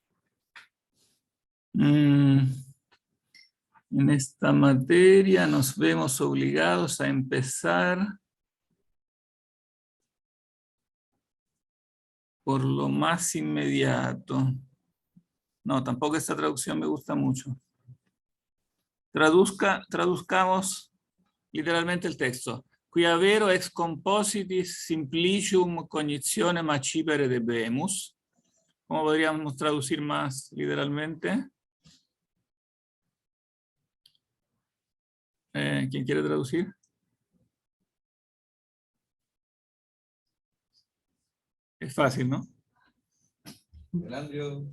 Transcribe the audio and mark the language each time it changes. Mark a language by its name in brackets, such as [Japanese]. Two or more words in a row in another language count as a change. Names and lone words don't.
[Spanish] En esta materia nos vemos obligados a empezar por lo más inmediato. No, tampoco esta traducción me gusta mucho. Traduzcamos literalmente el texto. [Latin] Quia vero ex compositis simplicium cognitionem accipere debemus. [Spanish] ¿Cómo podríamos traducir más literalmente? ¿Quién quiere traducir? Es fácil, ¿no? El Andrew,